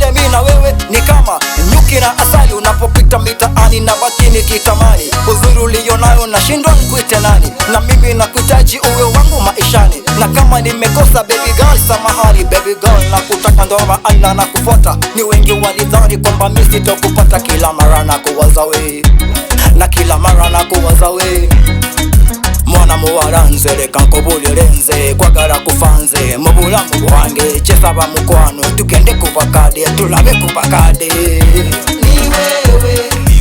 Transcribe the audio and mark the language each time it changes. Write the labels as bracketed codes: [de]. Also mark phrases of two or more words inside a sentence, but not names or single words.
[sw] Mimi na wewe ni kama nyuki na asali, unapopita mitaani na baki nikitamani uzuri ulionayo nashindwa nikuite nani, na mimi nakuhitaji uwe wangu maishani, na kama nimekosa [en] baby girl [sw] samahani. [en] Baby girl [sw] nakutaka ndo maana nakufuata, ni wengi walidhani kwamba mimi sitokupata, kila mara nakuwaza wewe na kila mara nakuwaza wewe. [lg] Mwana muwaranze leka nkubulire kwagala kufanze mu bulamu bwange kyesaba mukwano tugende kubakade tulabe kubakade [sw] ni wewe